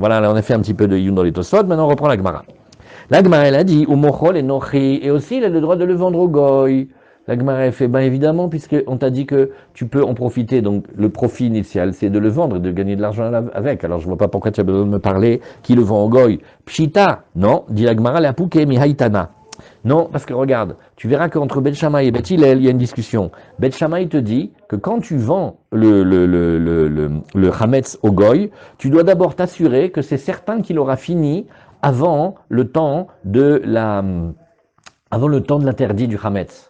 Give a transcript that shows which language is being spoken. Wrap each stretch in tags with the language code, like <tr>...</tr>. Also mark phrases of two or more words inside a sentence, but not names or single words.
<fr>Voilà, là, on a fait un petit peu de Yun dans les Tosfot, maintenant on reprend la Gemara. La Gemara, elle a dit, et aussi, il a le droit de le vendre au goy. La Gemara, elle fait, ben évidemment, puisqu'on t'a dit que tu peux en profiter, donc le profit initial, c'est de le vendre et de gagner de l'argent avec. Alors, je ne vois pas pourquoi tu as besoin de me parler, qui le vend au goy. Pshita, non, dit la Gemara,</fr> <arc>לאפוקי מהאי תנא.</arc> <fr>Non, parce que regarde, tu verras qu'entre Bet Shammai et Bet Hillel, il y a une discussion. Bet Shammai te dit que quand tu vends le Hametz au Goy, tu dois d'abord t'assurer que c'est certain qu'il aura fini avant le temps de l'interdit du Hametz.</fr>